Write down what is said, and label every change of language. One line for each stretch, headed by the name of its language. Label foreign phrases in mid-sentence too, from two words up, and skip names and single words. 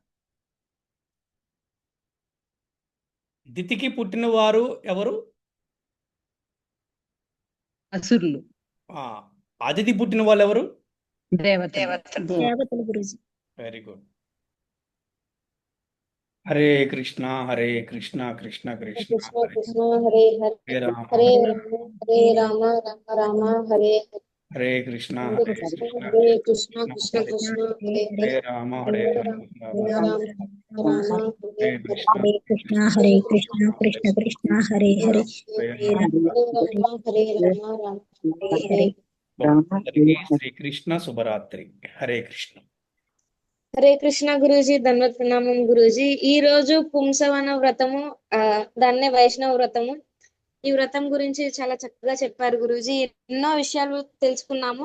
Telugu: దితికి పుట్టిన వారు ఎవరు? అసురులు, అదితి పుట్టిన వాళ్ళు ఎవరు? దేవతలు గురుజీ.
English: very good.
Sanskrit: హరే కృష్ణ హరే కృష్ణ కృష్ణ కృష్ణ కృష్ణ హరే కృష్ణ హరే హరే హరే రామ హరే రామ రామ రామ హరే హరే కృష్ణ హరే హరే కృష్ణ కృష్ణ హరే కృష్ణ కృష్ణ కృష్ణ హరే హరే హరే రామ హరే రామ హరే రామ రామ హరే హరే కృష్ణ హరే కృష్ణ హరే కృష్ణ కృష్ణ కృష్ణ హరే హరే. హరే రామ హరే రామ రామ హరే హరే.
Telugu: అందరికీ శ్రీకృష్ణ శుభరాత్రి. హరే కృష్ణ. హరే కృష్ణ గురూజీ, ధన్వత్ ప్రణామం గురూజీ. ఈ రోజు పుంసవన వ్రతము, దాన్నే వైష్ణవ వ్రతము. ఈ వ్రతం గురించి చాలా చక్కగా చెప్పారు గురూజీ. ఎన్నో విషయాలు తెలుసుకున్నాము.